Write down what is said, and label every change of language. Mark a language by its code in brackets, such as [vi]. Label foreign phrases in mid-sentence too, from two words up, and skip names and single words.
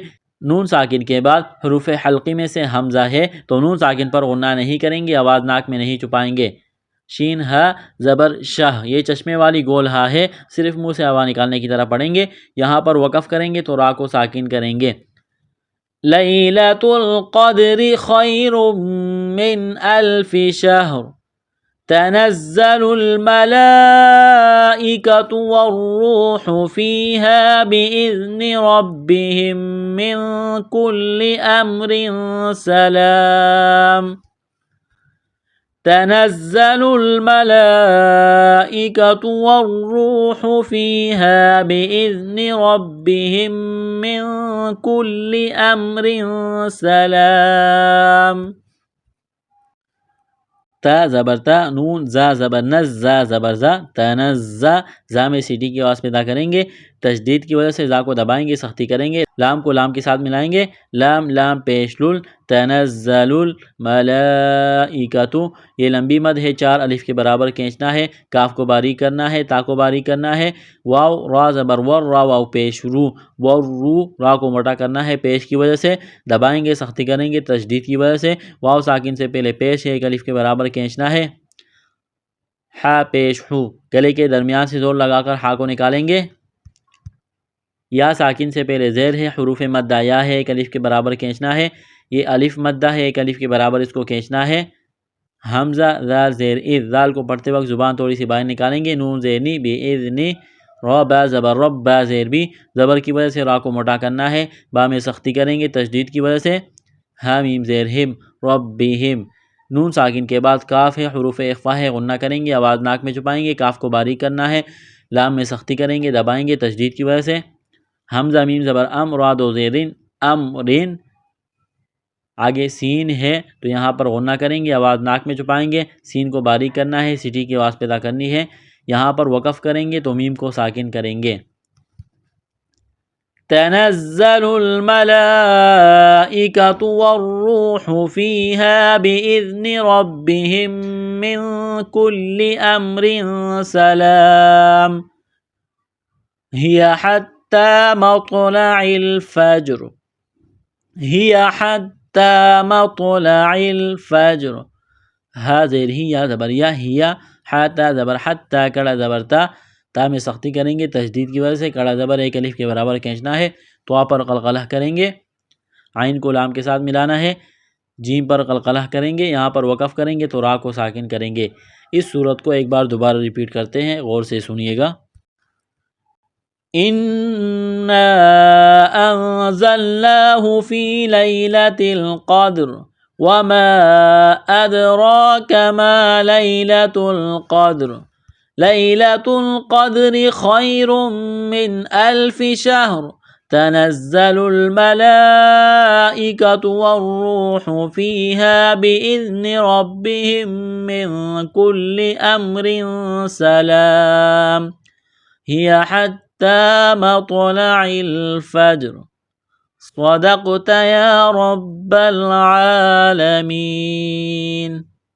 [ur] نون ساکن کے بعد حروف حلقی میں سے حمزہ ہے تو نون ساکن پر غنہ نہیں کریں گے، آواز ناک میں نہیں چھپائیں گے۔ شین ہا زبر شاہ، یہ چشمے والی گول ہا ہے، صرف منہ سے ہوا نکالنے کی طرح پڑھیں گے۔ یہاں پر وقف کریں گے تو را کو ساکن کریں گے۔ [ar] لیلۃ القدر خیر من الف شہر تنزل الملائکۃ والروح فیہا بإذن ربہم من کل امر سلام۔ تنزل الملائکۃ والروح فیہا بإذن ربہم من کل امر سلام۔ [ur] تا زبر تا، نون زا زبر نز، زا زبر زا، تنزا، زا میں سیٹی کی آواز پیدا کریں گے، تشدید کی وجہ سے زا کو دبائیں گے، سختی کریں گے، لام کو لام کے ساتھ ملائیں گے، لام لام پیش لل، [ar] تنزل الملائکۃ، [ur] یہ لمبی مد ہے، 4 الف کے برابر کھینچنا ہے، کاف کو باریک کرنا ہے، تا کو باریک کرنا ہے، واو را زبر ور، را واو پیش رو، ور رو، را کو موٹا کرنا ہے پیش کی وجہ سے، دبائیں گے، سختی کریں گے تشدید کی وجہ سے، واو ساکن سے پہلے پیش ہے، 1 الف کے برابر کھینچنا ہے، ہا پیش ہو، گلے کے درمیان سے زور لگا کر ہا کو نکالیں گے، یا ساکن سے پہلے زیر ہے، حروف مدہ یا ہے، 1 الف کے برابر کھینچنا ہے، یہ الف مدہ ہے، 1 الف کے برابر اس کو کھینچنا ہے، حمزہ زال زیر اذ، زال کو پڑھتے وقت زبان تھوڑی سی باہر نکالیں گے، نون زیر نی بی اذنی، را با زبر رب، با زیر بی، زبر کی وجہ سے را کو موٹا کرنا ہے، با میں سختی کریں گے تشدید کی وجہ سے، ہا میم زیر ہم، ربہم، نون ساکن کے بعد کاف ہے، حروف اخفا ہے، غنہ کریں گے، آواز ناک میں چھپائیں گے، کاف کو باریک کرنا ہے، لام میں سختی کریں گے، دبائیں گے تشدید کی وجہ سے، حمزہ میم زبر ام، را دو زیرین، امرین، آگے سین ہے تو یہاں پر غنہ کریں گے، آواز ناک میں چھپائیں گے، سین کو باریک کرنا ہے، سٹی کی آواز پیدا کرنی ہے، یہاں پر وقف کریں گے تو میم کو ساکن کریں گے، [ar] تنزل الملائکۃ والروح فیہا بإذن ربہم من کل امر سلام ہی حتی مطلع الفجر، ہی حتی مطلع الفجر، ہا [ur] زیر ہی، یا زبر یا، ہیا، ہا تا زبر حتی، کڑا زبر تا، تا میں سختی کریں گے تشدید کی وجہ سے، کڑا زبر 1 الف کے برابر کھینچنا ہے، تو پر قلقلہ کریں گے، عین کو لام کے ساتھ ملانا ہے، جیم پر قلقلہ کریں گے، یہاں پر وقف کریں گے تو را کو ساکن کریں گے۔ اس صورت کو ایک بار دوبارہ ریپیٹ کرتے ہیں، غور سے سنیے گا۔ [ar] اِنَّا أَنزَلْنَاهُ فِي لَيْلَةِ الْقَدْرِ وَمَا أَدْرَاكَ مَا لَيْلَةُ الْقَدْرِ لَيْلَةُ الْقَدْرِ خَيْرٌ مِّنْ أَلْفِ شَهْرٍ تَنَزَّلُ الْمَلَائِكَةُ وَالرُّوحُ فِيهَا بِإِذْنِ رَبِّهِم مِّن كُلِّ أَمْرٍ سَلَامٌ هِيَ حَتَّى مطلع الفجر صدقت يا رب العالمين۔